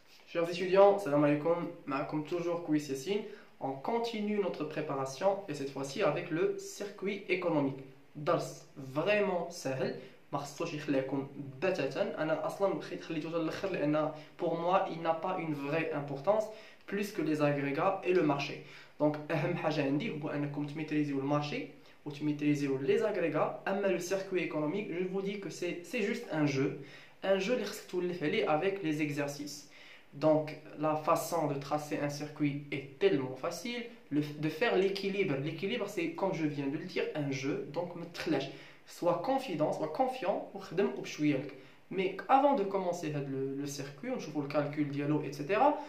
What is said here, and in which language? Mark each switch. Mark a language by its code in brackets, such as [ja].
[fr] Chers étudiants, salam alaikum, comme toujours Kouis Yassine. On continue notre préparation et cette fois-ci avec le circuit économique. Dars vraiment [ar] سهل ما خصوش يخليكم بتاتا انا اصلا خليته للاخر لان [fr] pour moi il n'a pas une vraie importance plus que les agrégats et le marché. [ar] Donc اهم حاجه عندي هو انكم تميتريزيو المارشي وتميتريزيو les agrégats. [fr] اما le circuit économique, je vous dis que c'est juste un jeu [ar] اللي خصك تولف عليه [fr] avec les exercices. Donc, la façon de tracer un circuit est tellement facile. De faire l'équilibre. L'équilibre, c'est, comme je viens de le dire, un jeu. Donc, sois confident, sois confiant. Mais avant de commencer le circuit, on joue le calcul, dialogue, etc.